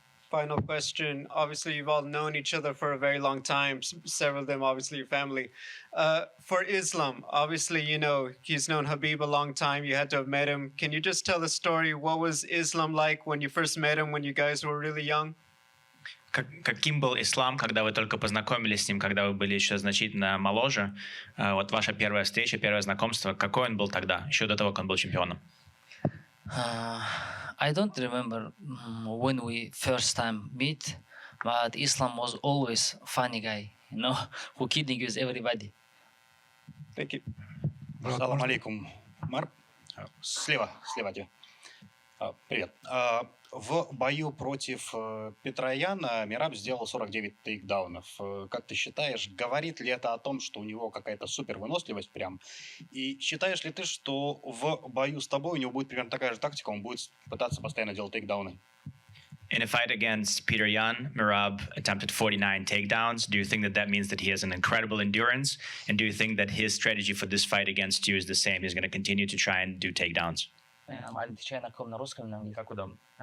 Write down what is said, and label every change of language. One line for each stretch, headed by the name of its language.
English: Final question. Obviously, you've all known each other for a very long time. Several of them, obviously, your family. For Islam, obviously, he's known Habib a long time. You had to have met him. Can you just tell the story? What was Islam like when you first met him, when you guys were really young?
Russian: Каким был Ислам, когда вы только познакомились с ним, когда вы были еще значительно моложе? Вот ваша первая встреча, первое знакомство, какой он был тогда, еще до того, как он был чемпионом?
English: I don't remember when we first time meet, but Islam was always funny guy, who kidding with everybody. Thank you.
Russian: Салам алейкум, Умар. Слева от тебя. Привет. В бою против Петра Яна Мераб сделал 49 тейкдаунов. Как ты считаешь, говорит ли это о том, что у него какая-то супер выносливость прям? И считаешь ли ты, что в бою с тобой у него будет примерно такая же тактика, он будет пытаться постоянно делать тейкдауны?
English: In a fight against Peter Yan, Merab attempted 49 takedowns. Do you think that means that he has an incredible endurance? And do you think that his strategy for this fight against you is the same? He's going to continue to try and do takedowns?
Russian: Отвечай на русском, на английском. Как удобно.